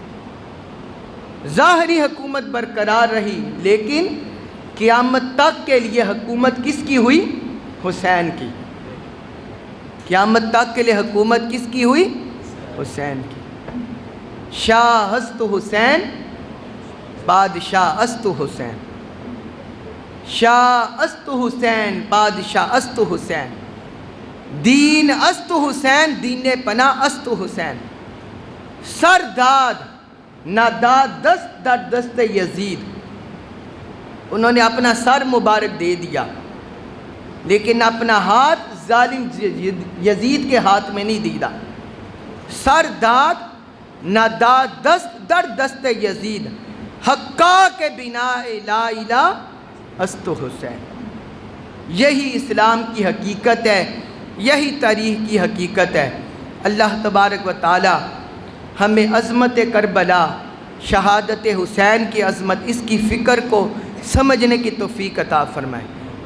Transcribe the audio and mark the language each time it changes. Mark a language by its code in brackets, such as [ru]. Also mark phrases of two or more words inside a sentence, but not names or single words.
[ur] ظاہری حکومت برقرار رہی، لیکن قیامت تک کے لیے حکومت کس کی ہوئی؟ حسین کی۔ قیامت تک کے لیے حکومت کس کی ہوئی؟ حسین کی۔ [fa] شاہ است حسین، بادشاہ است حسین، شاہ است حسین، بادشاہ است حسین، دین است حسین، دین پناہ است حسین، سر داد نہ داد دست در دست یزید۔ [ur] انہوں نے اپنا سر مبارک دے دیا لیکن اپنا ہاتھ ظالم یزید کے ہاتھ میں نہیں دیا۔ [fa] سر داد نہ داد دست در دست یزید، حقا کے بنا [ar] لا الہ [fa] است حسین۔ [ur] یہی اسلام کی حقیقت ہے، یہی تاریخ کی حقیقت ہے۔ [ar] اللہ تبارک و تعالی [ur] ہمیں عظمت کربلا، شہادت حسین کی عظمت، اس کی فکر کو سمجھنے کی توفیق عطا فرمائے۔